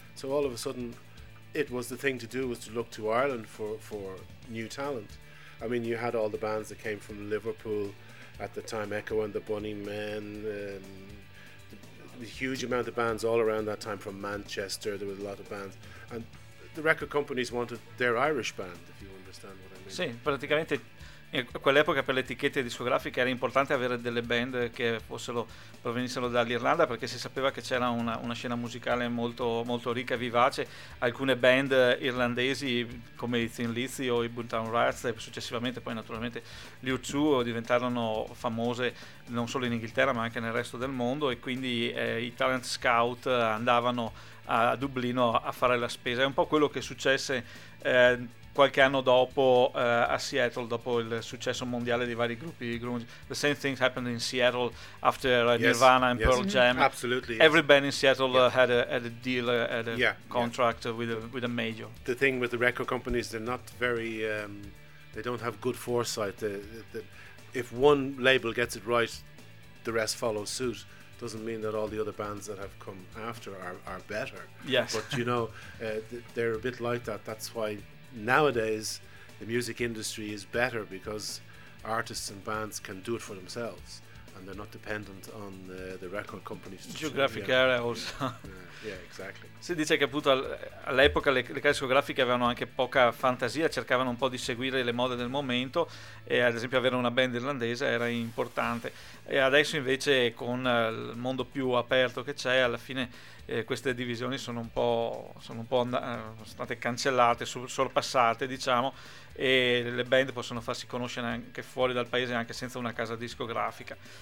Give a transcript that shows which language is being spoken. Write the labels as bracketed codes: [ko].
[en] So all of a sudden it was the thing to do was to look to Ireland for new talent. I mean, you had all the bands that came from Liverpool at the time, Echo and the Bunnymen, the huge amount of bands all around that time from Manchester, there was a lot of bands. And the record companies wanted their Irish band, if you understand what I mean. [it] Sì, praticamente a quell'epoca per le etichette discografiche era importante avere delle band che provenissero dall'Irlanda, perché si sapeva che c'era una scena musicale molto, molto ricca e vivace. Alcune band irlandesi come i Thin Lizzy o i Boomtown Rats, e successivamente poi naturalmente gli U2 diventarono famose non solo in Inghilterra ma anche nel resto del mondo, e quindi i talent scout andavano a Dublino a fare la spesa. È un po' quello che successe qualche anno dopo a Seattle, dopo il successo mondiale di vari gruppi grunge. [en] The same thing happened in Seattle after Nirvana and Pearl Jam. Absolutely. Every band in Seattle had a deal, had a contract with a major. The thing with the record companies, they're not very, they don't have good foresight. If one label gets it right, the rest follows suit. Doesn't mean that all the other bands that have come after are better. Yes. But you know, they're a bit like that. That's why nowadays the music industry is better, because artists and bands can do it for themselves and they're not dependent on the record companies. Geographic area also. Yeah, exactly. [it] Si dice che appunto all'epoca le case discografiche avevano anche poca fantasia, cercavano un po' di seguire le mode del momento, e ad esempio avere una band irlandese era importante. E adesso invece, con il mondo più aperto che c'è, alla fine queste divisioni sono state cancellate, sorpassate, diciamo, e le band possono farsi conoscere anche fuori dal paese, anche senza una casa discografica.